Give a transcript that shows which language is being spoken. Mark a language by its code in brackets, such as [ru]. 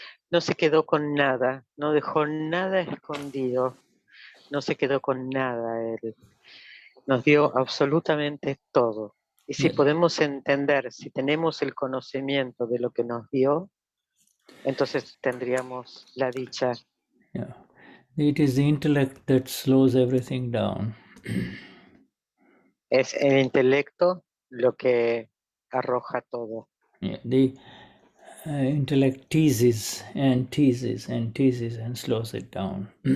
[es] No se quedó con nada, no dejó nada escondido, no se quedó con nada él. Nos dio absolutamente todo. Y si [en] Yeah. [es] podemos entender, si tenemos el conocimiento de lo que nos dio, entonces tendríamos la dicha. [en] Yeah. It is the intellect that slows everything down. [es] Es el intelecto lo que arroja todo. [en] Yeah. The intellect teases and teases and teases and slows it down.